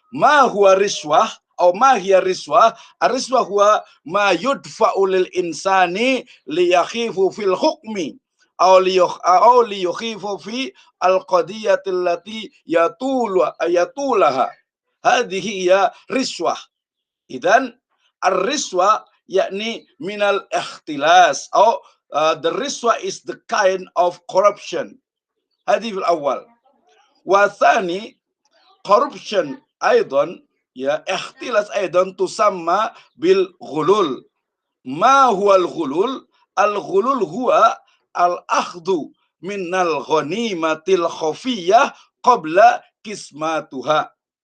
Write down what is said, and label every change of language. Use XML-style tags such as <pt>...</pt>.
<ar>ما هو رشوة أو ما هي الرشوة؟ الرشوة هو ما يدفع للإنسان ليخيف في الحكم أو ليخيف في القضية التي يطولها. هذه هي رشوة. إذن الرشوة يعني من الاختلاس أو</ar> <en>the riswa is the kind of corruption.</en> <ar>هذه الأول. والثاني corruption أيضا يا اختلاس أيضا تسمى بالغلول. ما هو الغلول؟ الغلول هو الأخذ من الغنيمة الخفية قبل قسمتها.</ar>